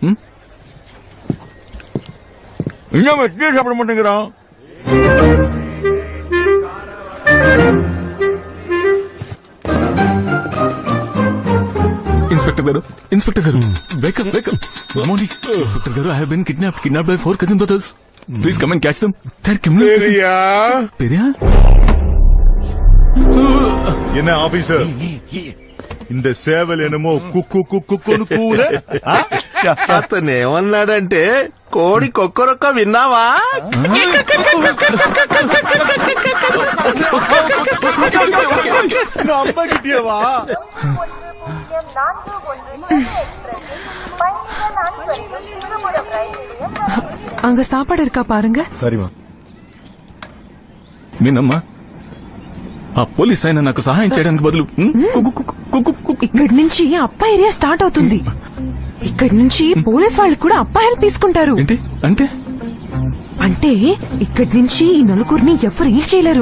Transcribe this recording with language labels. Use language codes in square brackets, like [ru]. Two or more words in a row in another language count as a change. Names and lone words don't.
[te] ఇంకా ఇడ్లీ చెప్పమంటురా? ఇన్స్పెక్టర్ గారు, ఇన్స్పెక్టర్ గారు, [en] wake up wake up. [te] ఇన్స్పెక్టర్ గారు, [en] I have been kidnapped by 4 cousin brothers. Please come and catch them. They are criminal. [ta] பெரியா? என்ன ஆபீசர், இந்த சேவல் என்னமோ [te] కుక్కు కుక్కును కూల? అతను ఏమన్నాడంటే కోడి కొక్కరొక్క విన్నావా? [ta] நம்பகிட்டியவா? அங்க சாப்பாடு இருக்கா பாருங்க. சரிமா. [te] మీనమ్మా, ఆ పోలీస్ ఆయన నాకు సహాయం చేయడానికి బదులు ఇక్కడి నుంచి అప్ప [en] area start [te] అవుతుంది. ఇక్కడి నుంచి పోలీస్ వాళ్ళు కూడా అప్ప హెల్ప్ తీసుకుంటారు. ఏంటి అంటే? అంటే ఇక్కడి నుంచి ఈ నలుగురిని ఎవరు ఏం చేయలేరు.